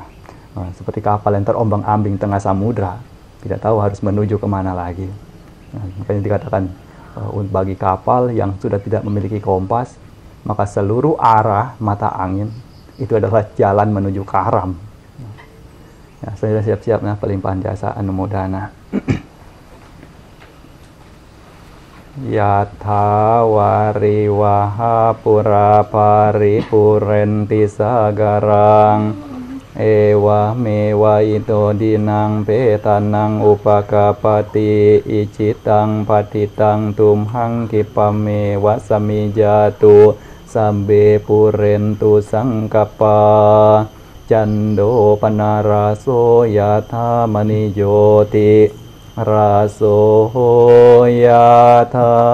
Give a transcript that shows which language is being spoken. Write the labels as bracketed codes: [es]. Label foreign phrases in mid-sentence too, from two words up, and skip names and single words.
[id] Seperti kapal yang terombang-ambing tengah samudra, tidak tahu harus menuju kemana lagi. Makanya dikatakan bagi kapal yang sudah tidak memiliki kompas, maka seluruh arah mata angin itu adalah jalan menuju karam. Ya, saya siap-siap pelimpahan jasa anumodana. [pi] Yatha wariwaha pura paripurenti sagarang ewa mewa ito dinang petanang upakapati icitang patitang tumhang kipame wasamijatu sambe purentu sangkapa cando panaraso yatha manijoti raso yatha